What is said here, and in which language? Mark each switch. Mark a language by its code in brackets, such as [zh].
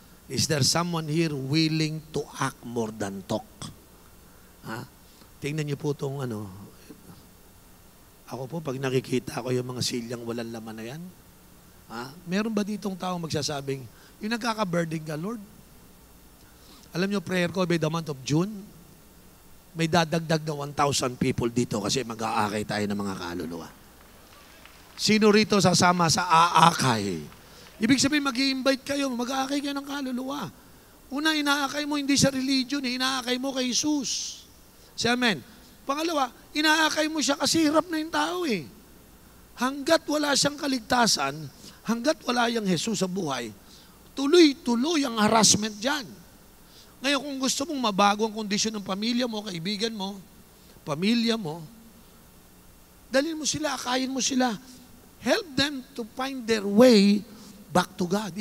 [en] Is there someone here willing to act more than talk? [tl] Ha? Tingnan niyo po itong ako po, pag nakikita ko yung mga silyang walang laman na yan, meron ba ditong tao magsasabing, yung nagkaka-burden ka, Lord? Alam niyo, prayer ko [en] by the month of June, [tl] may dadagdag na 1,000 people dito kasi mag-aakay tayo ng mga kaluluwa. Sino rito sasama sa aakay? Ibig sabihin, mag-i-invite kayo, mag-aakay kayo ng kaluluwa. Una, inaakay mo hindi sa religion, inaakay mo kay Jesus. Say amen. Pangalawa, inaakay mo siya kasi hirap na yung tao eh. Hanggat wala siyang kaligtasan, hanggat wala yung Jesus sa buhay, tuloy-tuloy ang harassment dyan. Ngayon, kung gusto mong mabago ang kondisyon ng pamilya mo, kaibigan mo, pamilya mo, dalhin mo sila, akayin mo sila. [en] Help them to find their way back to God.